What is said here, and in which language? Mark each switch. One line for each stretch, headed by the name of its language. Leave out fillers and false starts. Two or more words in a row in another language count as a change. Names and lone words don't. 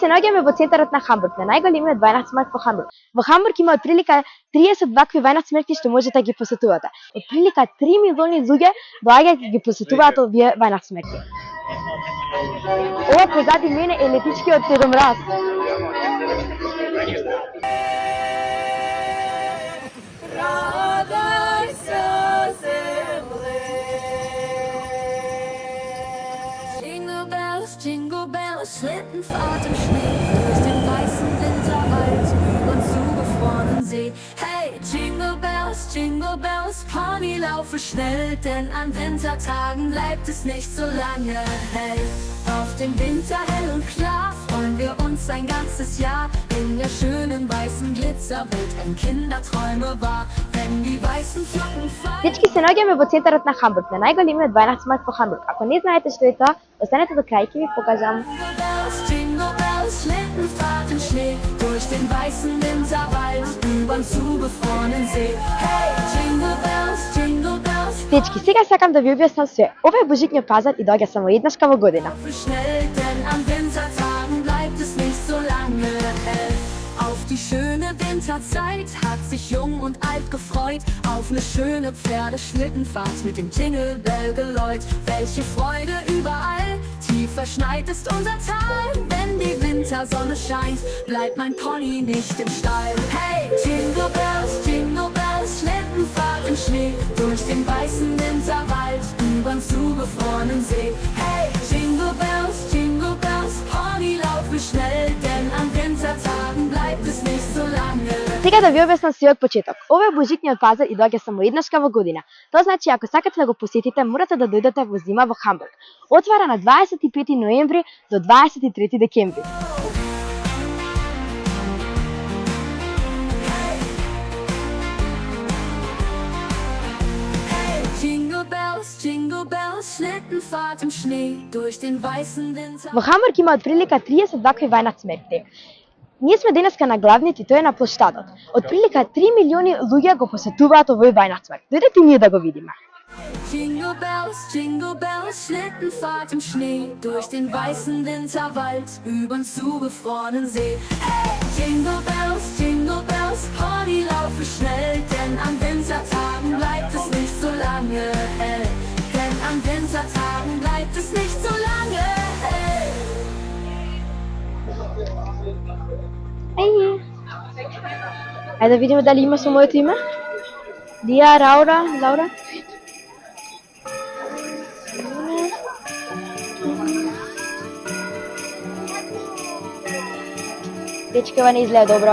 Macedonian: Се наоѓаме во центарот на Хамбург, на најголемиот Weihnachtsmarkt во Хамбург. Во Хамбург има отприлика 30 вакви Weihnachtsmärkти што можете да ги посетувате. Отприлика 3 милиони луѓе доаѓаат и ги посетуваат овие Weihnachtsmärkти. Ова позади мене е летичкиот Дедомраз.
English: Jingle bells,
German: Schlittenfahrt im Schnee, durch den weißen Winterwald, über den zugefrorenen See. Hey,
English: Jingle bells,
German: Pony, laufe schnell, denn an Wintertagen bleibt es nicht so lange. Hey, auf den Winter hell und klar freuen wir uns ein ganzes Jahr. In der schönen weißen Glitzerwelt ein Kinderträume wahr, wenn die weißen Flocken fallen.
Macedonian: Дечки, се наоѓаме во центарот на Хамбург, на најголемиот Weihnachtsmarkt во Хамбург. Ако не знаете што е тоа, останете до крај, ќе ви покажам.
English: Jingle bells,
German: Schlittenfahrt im Schnee, durch den weißen Winterwald, übern zugefrorenen See.
English: Hey, Jingle bells,
Macedonian: Дечки, сега сакам да ви објаснам све. Ова е Божитниот пазар и доаѓа само еднашка во година.
German: schnell, denn an Wintertagen bleibt es nicht so lange hell. Auf die schöne Winterzeit hat sich Jung und Alt gefreut, auf eine schöne Pferdeschlittenfahrt mit dem
English: Jingle Bell
German: Geläut. Welche Freude überall, tief verschneit ist unser Tal. Wenn die Wintersonne scheint, bleibt mein Pony nicht im Stall. Hey,
English: Jingle bells,
German: Schlittenfahrt im Schnee, durch den weißen Winterwald, übern zugefrorenen See. Hey,
English: Jingle bells,
German: Pony, laufe schnell, denn an Wintertagen bleibt es nicht so lange.
Macedonian: Сега да ви објаснам све од почеток. Ова е Божитниот пазар и доаѓа само еднашка во година. Тоа значи ако сакате да го посетите, морате да дојдете во зима во Хамбург. Отвара на 25 ноември до 23 декември.
English: Jingle bells,
German: Schlittenfahrt im Schnee, durch den weißen Winter.
Macedonian: Во Хамбург има отприлика 30 вакви Weihnachtsmärkти. Ние сме денеска на главниот и тој е на площадот. Отприлика 3 милиони луѓе го посетуваат овој Weihnachtsmarkt. Дојдете и ние да го видиме.
English: Jingle bells,
German: Schlittenfahrt im Schnee, durch den weißen Winterwald, übern zugefrorenen See. Hey,
English: Jingle bells,
German: Pony, laufe schnell, denn an Wintertagen bleibt es nicht so lange hell. Denn an Wintertagen bleibt es nicht so lange hell.
Macedonian: Ајде да видиме дали има со моето име. Лија, Лаура. Дечки, ова не изгледа добро.